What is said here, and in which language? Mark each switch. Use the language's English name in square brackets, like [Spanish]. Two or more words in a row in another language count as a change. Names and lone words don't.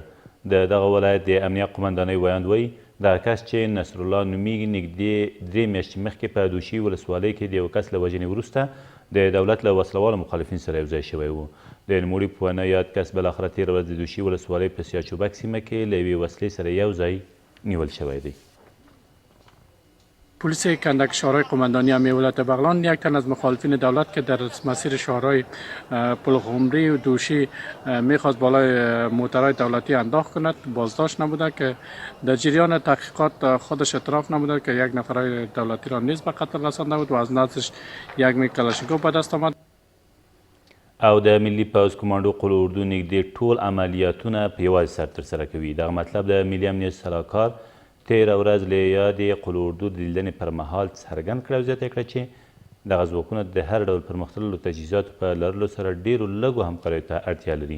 [Pashto] د دغه ولایت د امنیه قومندانۍ ویاند وایي دغه کس چې نصرالله نومیږي نږدې 3 میاشتې مخکې په دوشي ولسوالۍ کې د یو کس له وژنې وروسته د دولت له وسلوالو مخالفین سره یو ځای شوی و. د نوموړي په وینا یاد کس بالاخره تېره ورځ د دوشي ولسوالۍ په سیاچوبک سیمه کې له یوې وسلې سره یو ځای نیول شوی دی. [Persian] پلیس کندک شهرهای قماندانی امنیه ولایت بغلان یک تن از مخالفین دولت که در مسیر شهرهای پلخمری و دوشی میخواست بالای موترهای دولتی انداخت کند بازداشت نموده که در جریان تحقیقات خودش اعتراف نموده که یک نفرهای دولتی را نیز به قتل رسانده بود و از نزدش یک میگ کلاشینکوف به دست آمد. [Pashto] او د ملي پوځ کمانډو قل اردو نږدې ټول عملیاتونه په یوازې سر ترسره کوي. دغه مطلب د ملي امنیت سلاکار تېره ورځ له یادې قل اردو د لیدنې پر مهال څرګند کړه او زیاته کړه چې دغه ځواکونه د هر ډول پرمختللو تجهیزاتو په لرلو سره ډېرو لږو همکاریو ته اړتیا لري.